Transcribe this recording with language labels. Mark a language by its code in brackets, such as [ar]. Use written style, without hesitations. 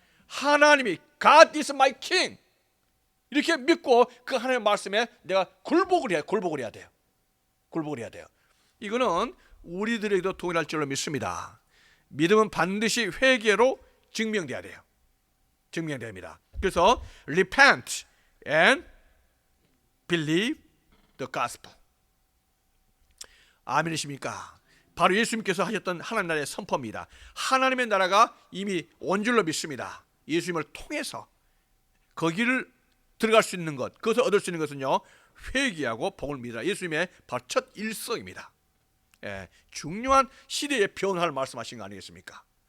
[ko] 하나님이 [en] God is my king [ko] 이렇게 믿고 그 하나님의 말씀에 내가 굴복을 해야 돼요. 굴복을 해야 돼요. 이거는 우리들에게도 동일할 줄로 믿습니다. 믿음은 반드시 회개로 증명돼야 돼요. 증명됩니다. [en] 그래서 repent and believe the gospel. [ko] 아멘이십니까? 바로 예수님께서 하셨던 하나님 나라의 선포입니다. 하나님의 나라가 이미 온 줄로 믿습니다. 예수님을 통해서 거기를 들어갈 수 있는 것, 그것을 얻을 수 있는 것은요, 회개하고 복을 믿으라. 예수님의 바로 첫 일성입니다. 중요한 시대의 변화를 말씀하신 거 아니겠습니까?